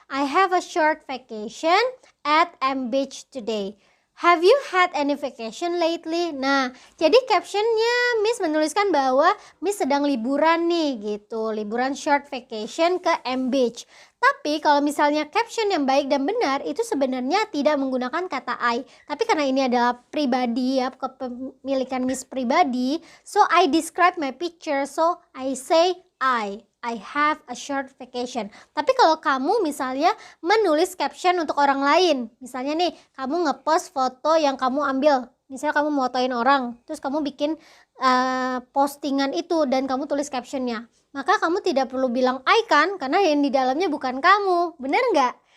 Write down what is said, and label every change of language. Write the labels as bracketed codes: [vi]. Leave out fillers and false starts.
[en] I have a short vacation at M Beach today. Have you had any vacation lately? [id] Nah, jadi captionnya Miss menuliskan bahwa Miss sedang liburan nih gitu. Liburan [en] short vacation [id] ke M Beach. Tapi kalau misalnya caption yang baik dan benar itu sebenarnya tidak menggunakan kata I. Tapi karena ini adalah pribadi ya, kepemilikan Miss pribadi. [en] So, I describe my picture. So, I say I have a short vacation. [id] Tapi kalau kamu misalnya menulis caption untuk orang lain, misalnya nih kamu ngepost foto yang kamu ambil, misalnya kamu motoin orang, terus kamu bikin postingan itu dan kamu tulis captionnya, maka kamu tidak perlu bilang I kan, karena yang di dalamnya bukan kamu, bener nggak?